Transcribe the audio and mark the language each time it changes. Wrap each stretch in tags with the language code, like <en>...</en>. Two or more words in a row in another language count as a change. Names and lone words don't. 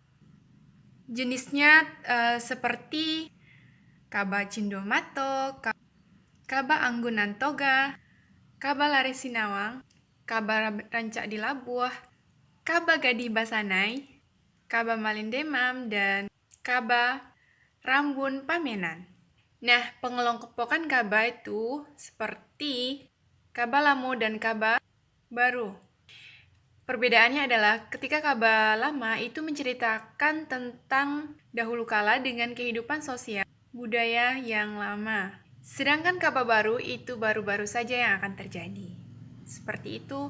<id>Jenisnya seperti kaba Cindomato, kaba Anggunan Toga, kaba Lare Sinawang, kaba Rancak di Labuh, kaba Gadih Basanai, kaba Malindemam, dan kaba Rambun Pamenan. Nah, pengelompokan kaba itu seperti kaba Lamo dan kaba Baru. Perbedaannya adalah ketika kaba lama itu menceritakan tentang dahulu kala dengan kehidupan sosial budaya yang lama. Sedangkan kaba baru itu baru-baru saja yang akan terjadi. Seperti itu.</id>